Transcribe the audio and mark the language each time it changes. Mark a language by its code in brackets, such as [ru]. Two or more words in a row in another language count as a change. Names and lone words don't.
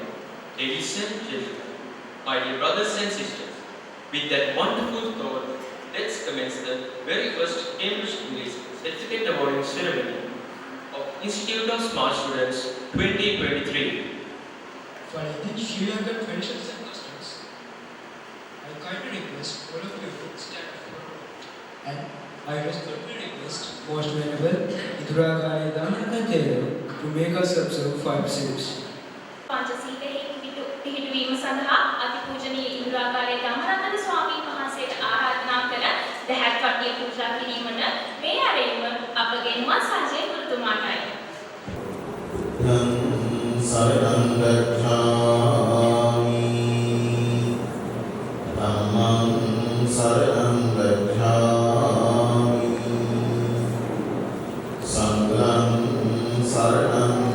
[en] Ladies and gentlemen, my dear brothers and sisters, with that wonderful thought, let's commence the very first Cambridge English Certificate Awarding Ceremony of Institute of Smart Students 2023. Following Sri Lankan traditions and customs, I kindly request all of you to stand up. And I respectfully request Most Venerable Indira Gandhi Dhanananthera to make us observe 5 steps. [si] පංචශීලයේ පිහිටුවීම සඳහා අතිපූජනීය ඉන්ද්‍රාකාරයේ ධම්මරතන ස්වාමීන් වහන්සේට ආරාධනා කර දැහැත් වට්ටිය පූජා කිරීමට මේ ආරෙයිම අපගෙන්වත් සංජය ගුරුතුමාටයි. [pi] සරණං ගච්ඡාමි ධම්මං සරණං ගච්ඡාමි සංඝං සරණං